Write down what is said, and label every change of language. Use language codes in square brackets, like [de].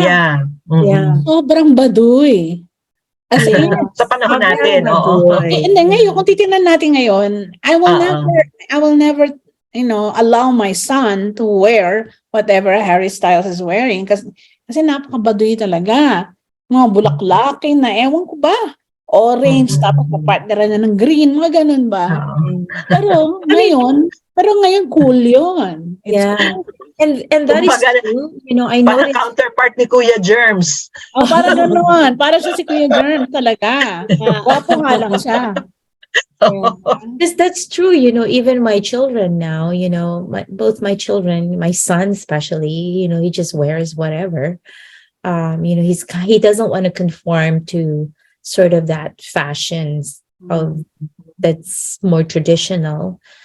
[en] Yeah. Yeah. [tl] Sobrang baduy. As in, sa panahon natin, ngayon, kung titingnan natin ngayon, [en] I will never allow my son to wear whatever Harry Styles is wearing. [tl] Kasi napakabaduy talaga. Mga bulaklakin na, ewan ko ba? Orange, tapos papartneran na ng green, mga ganun ba? Pero ngayon cool yun. [en] It's cool. And that is true. I [tl] Parang [en] noticed. [tl] counterpart ni Kuya Germs. Para gano'n. Para siya si Kuya Germ talaga. Gwapo nga lang siya. [en] That's true. Even my children now, both my children, my son especially, he just wears whatever. He doesn't want to conform to sort of that fashions of that's more traditional.